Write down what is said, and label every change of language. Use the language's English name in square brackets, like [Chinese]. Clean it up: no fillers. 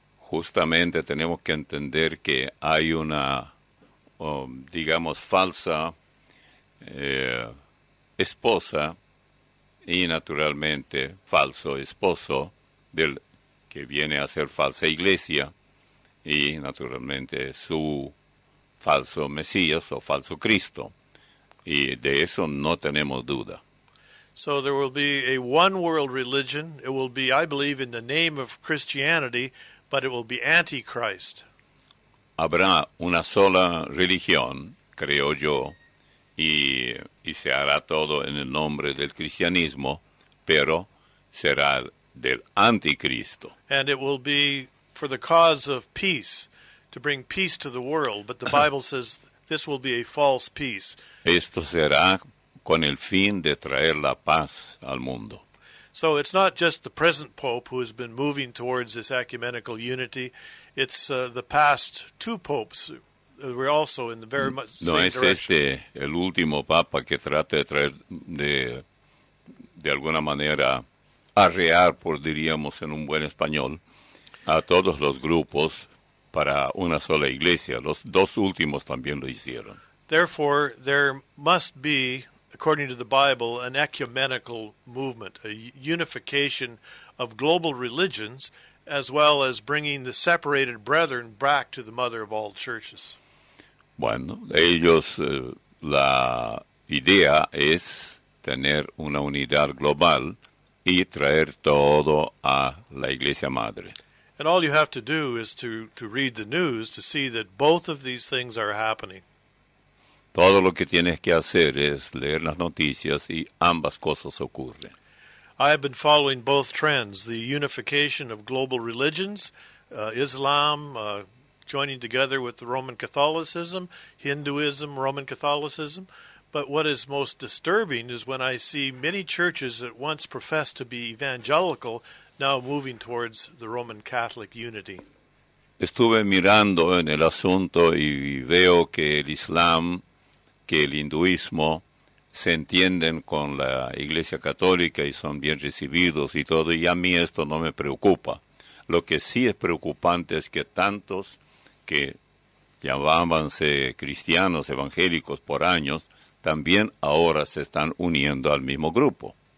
[Spanish] Justamente tenemos que entender que hay una, digamos, falsa esposa y naturalmente falso esposo que viene a ser falsa iglesia y naturalmente su falso Mesías o falso Cristo. Y de eso no tenemos duda. [English] So there will be a one world religion. It will be, I believe, in the name of Christianity, but it will be antichrist. [Spanish] Habrá una sola religión, creo yo, y se hará todo en el nombre del cristianismo, pero será del anticristo. [English] And it will be for the cause of peace, to bring peace to the world, but the Bible says this will be a false peace. [Spanish] Esto será con el fin de traer la paz al mundo. [English] So it's not just the present Pope who has been moving towards this ecumenical unity. It's the past two popes who were also in the very much same [Spanish] No es [English] direction. [Spanish] el último papa que trata de traer de alguna manera arrear, por diríamos en un buen español, a todos los grupos para una sola iglesia. Los dos últimos también lo hicieron. [English] Therefore, there must be, according to the Bible, an ecumenical movement, a unification of global religions, as well as bringing the separated brethren back to the mother of all churches. [Spanish] Bueno, ellos, la idea es tener una unidad global y traer todo a la iglesia madre. [English] And all you have to do is to read the news to see that both of these things are happening. [Spanish] Todo lo que tienes que hacer es leer las noticias y ambas cosas ocurren. [English] I have been following both trends, the unification of global religions, Islam joining together with the Roman Catholicism, Hinduism, Roman Catholicism. But what is most disturbing is when I see many churches that once professed to be evangelical now moving towards the Roman Catholic unity. [Spanish] Estuve mirando en el asunto y veo que el Islam, que el hinduismo se entienden con la Iglesia Católica y son bien recibidos y todo, y a mí esto no me preocupa. Lo que sí es preocupante es que tantos que llamábanse cristianos evangélicos por años, también ahora se están uniendo al mismo grupo.